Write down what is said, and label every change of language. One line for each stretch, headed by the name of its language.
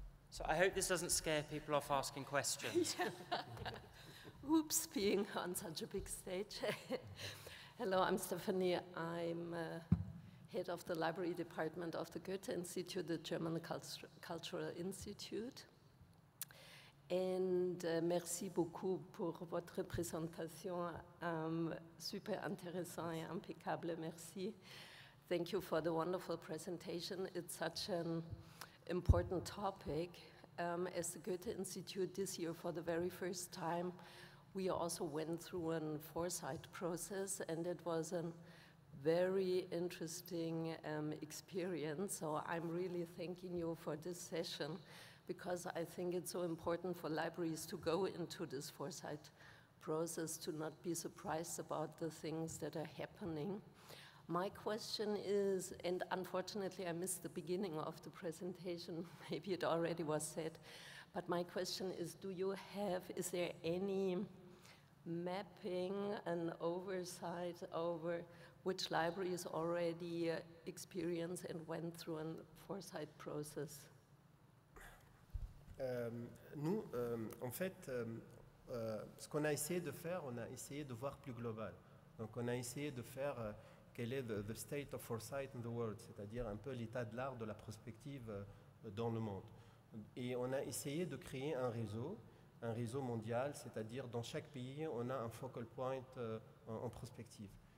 English: So I hope this doesn't scare people off asking questions. Yeah. Oops, being on such a big stage. Hello, I'm Stephanie. I'm head of the library department of the Goethe Institute, the German Cultural Institute.
French: And merci beaucoup pour votre présentation, super intéressant et impeccable, merci.
English: Thank you for the wonderful presentation. It's such an important topic. As the Goethe Institute this year, for the very first time, we also went through a foresight process, and it was a very interesting experience. So I'm really thanking you for this session, because I think it's so important for libraries to go into this foresight process, to not be surprised about the things that are happening. My question is, and unfortunately I missed the beginning of the presentation, maybe it already was said, but my question is, is there any mapping and oversight over which libraries already experience and went through a foresight process?
French: Nous, en fait, ce qu'on a essayé de faire, on a essayé de voir plus global. Donc on a essayé de faire quel est
English: the state of foresight in the world,
French: c'est-à-dire un peu l'état de l'art de la prospective dans le monde. Et on a essayé de créer un réseau mondial, c'est-à-dire dans chaque pays, on a un focal point en prospective.